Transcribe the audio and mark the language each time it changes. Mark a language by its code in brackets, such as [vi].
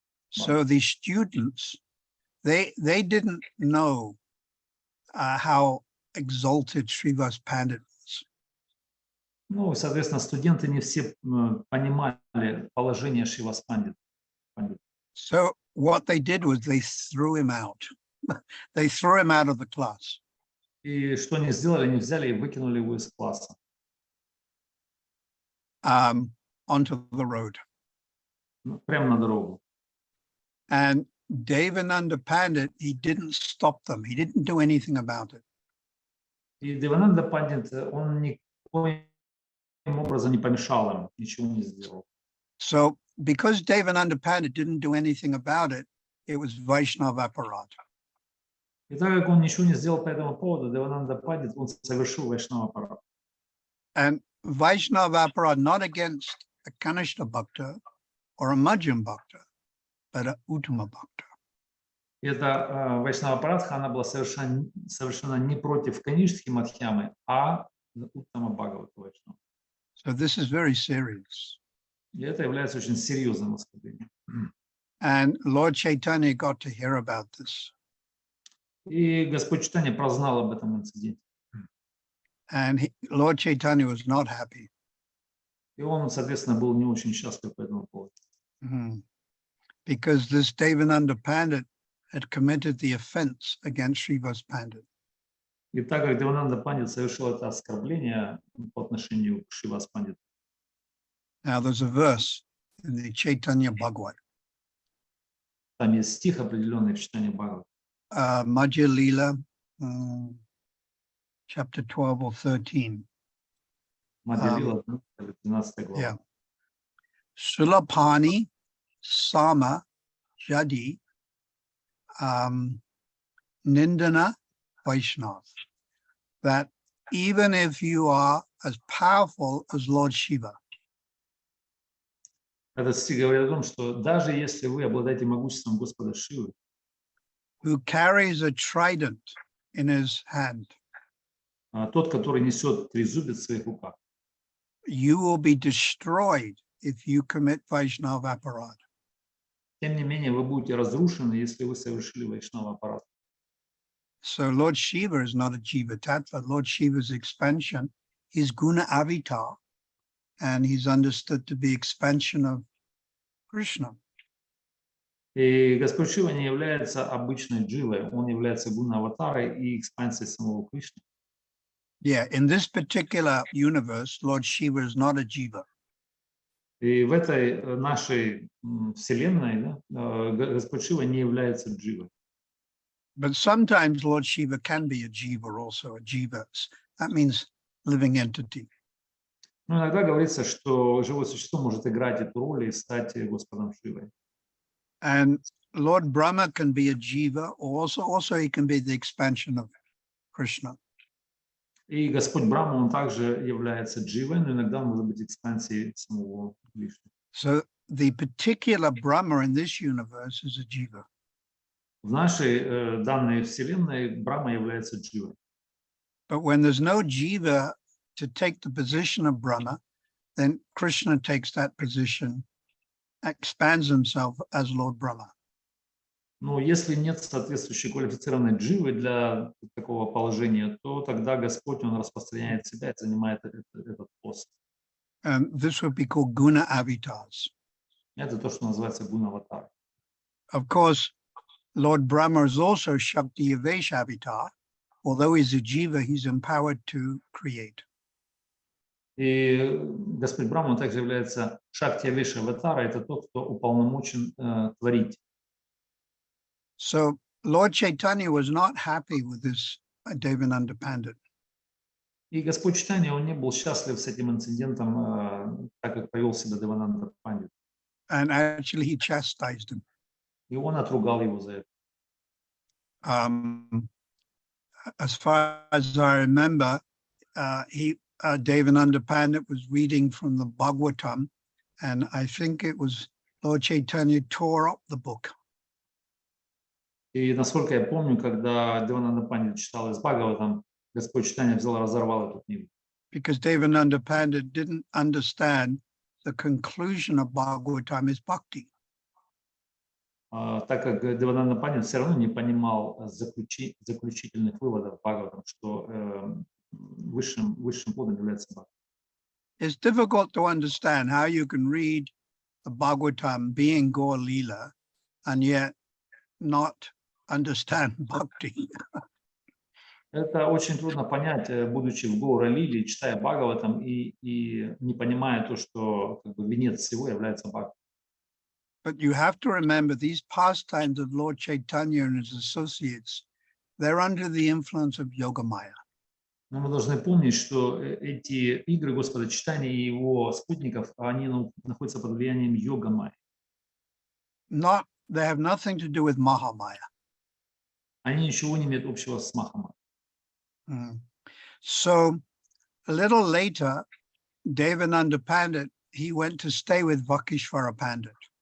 [en] So the students, they didn't know how exalted Srivas Pandit was. [ru] Ну, соответственно, студенты не все понимали положение Шривас Пандита. [en] So what they did was they threw him out. They threw him out of the class. [ru] И что они сделали? Они взяли и выкинули его из класса. [en] Onto the road. [ru] Прямо на дорогу. [en] And Devananda Pandit, he didn't stop them. He didn't do anything about it. [ru] И Девананда Пандит, он никаким образом не помешал им, ничего не сделал. [en] So because Devananda Pandit didn't do anything about it, it was Vaishnava aparad. [ru] И так как он ничего не сделал по этому поводу, Девананда Пандит, он совершил Вайшнава аппарат. [en] And Vaishnava aparad not against a Kanishta Bhakta or a Madhyam Bhakta, but a Uttama Bhakta. [ru] И эта Вайшнава Парадха, она была совершенно не против Канишки Мадхьямы, а Уттама Бхагавата Вайшнава. [en] So this is very serious. [ru] И это является очень серьезным оскорблением. [en] And Lord Chaitanya got to hear about this. [ru] И Господь Чайтанья прознал об этом инциденте. [en] And Lord Chaitanya was not happy. [ru] И он, соответственно, был не очень счастлив по этому поводу. [en] Because this Devananda Pandit had committed the offense against Srivas Pandit. [ru] И так как Девананда Пандит совершил это оскорбление по отношению к Шривас Пандиту. [en] Now there's a verse in the Chaitanya Bhagavad. [ru] Там есть стих определенный в читании Бхагавата. [en] Madhya Lila, chapter 12 or 13. [ru] Madhya Lila, 13 глава. [bn] Yeah. Sulapani Sama Jadi Nindana Vaishnav. [en] That even if you are as powerful as Lord Shiva, [ru] Этот стих говорит о том, что даже если вы обладаете могуществом Господа Шивы, [en] who carries a trident in his hand, [ru] тот, который несет трезубец в своих руках, [en] you will be destroyed if you commit Vaishnava aparad. [ru] тем не менее, вы будете разрушены, если вы совершили Вайшнава аппарат. [en] So Lord Shiva is not a Jiva Tattva. Lord Shiva's expansion is Guna Avatar, and he's understood to be expansion of Krishna. [ru] И Господь Шива не является обычной дживой, он является гуна-аватарой и экспансией самого Кришны. [en] Yeah, in this particular universe, Lord Shiva is not a Jiva. [ru] И в этой нашей вселенной, да, Господь Шива не является дживой. [en] But sometimes Lord Shiva can be a Jiva also, a Jiva. That means living entity. [ru] Но иногда говорится, что живое существо может играть эту роль и стать Господом Шивой. [en] And Lord Brahma can be a jiva, or also he can be the expansion of Krishna. [ru] И Господь Брахма, он также является дживой, но иногда он может быть экспансией самого Вишну. [en] So the particular Brahma in this universe is a jiva. [ru] В нашей данной вселенной Брахма является дживой. [en] But when there's no jiva to take the position of Brahma, then Krishna takes that position, expands himself as Lord Brahma. [ru] Но если нет соответствующей квалифицированной дживы для такого положения, то тогда Господь, он распространяет себя и занимает этот пост. [en] This would be called guna avatars. [ru] Это то, что называется гуна-аватар. [en] Of course, Lord Brahma is also Shakti Yavesh avatar. Although he's a jiva, he's empowered to create. [ru] И Господь Брахма также является Шакти Авеша Аватара, это тот, кто уполномочен творить. [en] So Lord Chaitanya was not happy with this Devananda Pandit. [ru] И Господь Чайтанья, он не был счастлив с этим инцидентом, так как повел себя Девананда Пандит. [en] And actually he chastised him. [ru] И он отругал его за это. [en] As far as I remember, Devananda Pandit was reading from the Bhagavatam, and I think it was Lord Chaitanya tore up the book. [ru] И насколько я помню, когда Девананда Пандит читал из Бхагаватам, Господь Чайтанья взял и разорвал эту книгу. [en] Because Devananda Pandit didn't understand the conclusion of Bhagavatam is bhakti. [ru] Так как Девананда Пандит все равно не понимал заключительных выводов Бхагаватам, что высшим плодом является бхакти. [en] It's difficult to understand how you can read the Bhagavatam being Gaur Leela and yet not understand bhakti. [ru] Это очень трудно понять, будучи в Гаура Лиле, читая Бхагаватам и не понимая то, что как бы венец всего является бхакти. [en] But you have to remember these pastimes of Lord Chaitanya and his associates, they're under the influence of Yogamaya. [ru] Но мы должны помнить, что эти игры Господа Чайтаньи и его спутников, они находятся под влиянием Йогамайи. [en] They have nothing to do with Mahamaya. [ru] Они ничего не имеют общего с Махамайей. [en] So a little later, Devananda Pandit, he went to stay with Vakishvara Pandit.